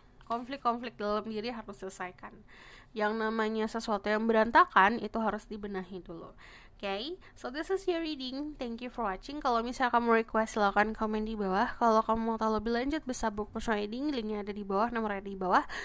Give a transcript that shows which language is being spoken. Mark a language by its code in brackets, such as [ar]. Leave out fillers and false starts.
[id] Konflik-konflik dalam diri harus selesaikan. Yang namanya sesuatu yang berantakan itu harus dibenahi dulu. [en] Okay, so this is your reading. Thank you for watching. [id] Kalau misalnya kamu request, silakan komen di bawah. Kalau kamu mau tahu lebih lanjut, bisa book personal reading, linknya ada di bawah, nomornya di bawah.